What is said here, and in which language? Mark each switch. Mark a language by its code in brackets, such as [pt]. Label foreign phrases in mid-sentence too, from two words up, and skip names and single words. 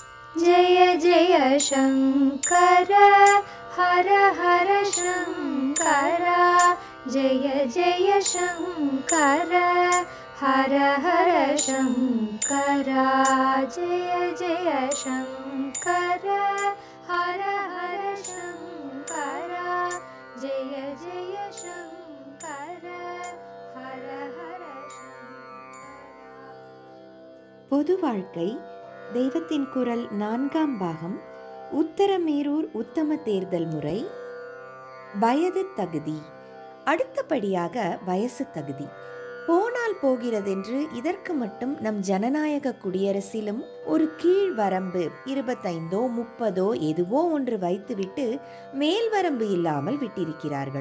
[sa] जय जय शङ्कर हर हर शङ्कर जय जय शङ्कर हर हर शङ्कर जय जय शङ्कर हर हर शङ्कर जय जय शङ्कर हर हर शङ्कर. [ta] பொது வாழ்க்கை தெய்வத்தின் குரல் 4ஆம் பாகம். உத்தரமேரூர் உத்தம தேர்தல் முறை. வயது தகுதி. அடுத்தபடியாக வயசு தகுதி. போனால் போகிறதென்று இதற்கு மட்டும் நம் ஜனநாயக குடியரசிலும் ஒரு கீழ் வரம்பு 25ஓ 30ஓ எதுவோ ஒன்று வைத்துவிட்டு மேல் வரம்பு இல்லாமல் விட்டிருக்கிறார்கள்.